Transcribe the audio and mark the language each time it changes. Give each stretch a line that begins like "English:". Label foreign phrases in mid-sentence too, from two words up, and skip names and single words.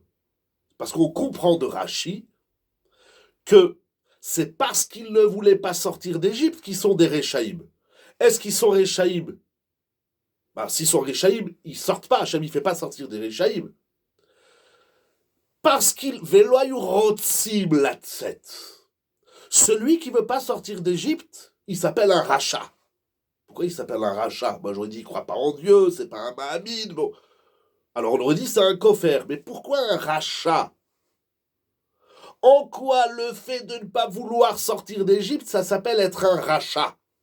French: Parce qu'on comprend de Rashi que c'est parce qu'ils ne voulaient pas sortir d'Égypte qu'ils sont des Rechaïm. Est-ce qu'ils sont Rechaïm? S'ils sont Rechaïm, ils ne sortent pas. Hachem ne fait pas sortir des Rechaïm. Parce qu'ils
Hebrew: ולא היו רוצים לצאת.
French: Celui qui ne veut pas sortir d'Égypte, il s'appelle un rachat. Pourquoi il s'appelle un rachat? Moi j'aurais dit il ne croit pas en Dieu, c'est pas un mahamid. Bon. Alors on aurait dit c'est un kofer. Mais pourquoi un rachat? En quoi le fait de ne pas vouloir sortir d'Égypte, ça s'appelle être un rachat?